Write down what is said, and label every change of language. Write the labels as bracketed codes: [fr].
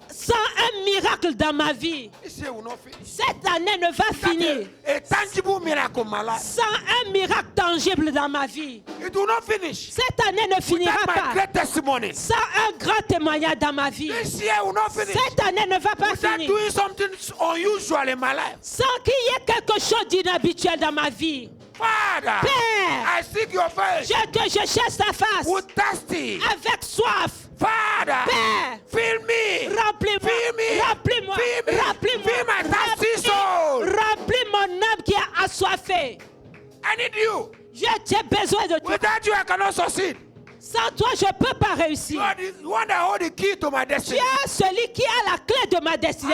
[fr] sans un miracle dans ma vie. [en] This year will not finish. [fr] Cette année ne va finir [en] A tangible miracle in my life. [fr] sans un miracle tangible dans ma vie. [en] It will not finish. [fr] Cette année ne finira [en] Without my [fr] pas [en] great testimony. [fr] sans un grand témoignage dans ma vie. [en] This year will not finish. [fr] Cette année ne va pas [en] Without [fr] finir [en] doing something unusual in my life. [fr] sans qu'il y ait quelque chose d'inhabituel dans ma vie. [en] Father, [fr] Père, [en] I seek your face [fr] je cherche ta face [en] with thirsty. [fr] avec soif. [en] Father, [fr] Père, [en] fill me. [fr] remplis-moi, [en] Fill me. [fr] remplis-moi, [en] Fill me. [fr] remplis-moi, [en] Fill my thirsty soul. [fr] remplis mon âme qui est assoiffée. [en] I need you. [fr] J'ai besoin de toi. [en] Without you, I cannot succeed. [fr] Sans toi, je ne peux pas [en] You [fr] réussir. [en] are the one that hold the key to my [fr] Tu [en] destiny. [fr] es celui qui a la clé de ma destinée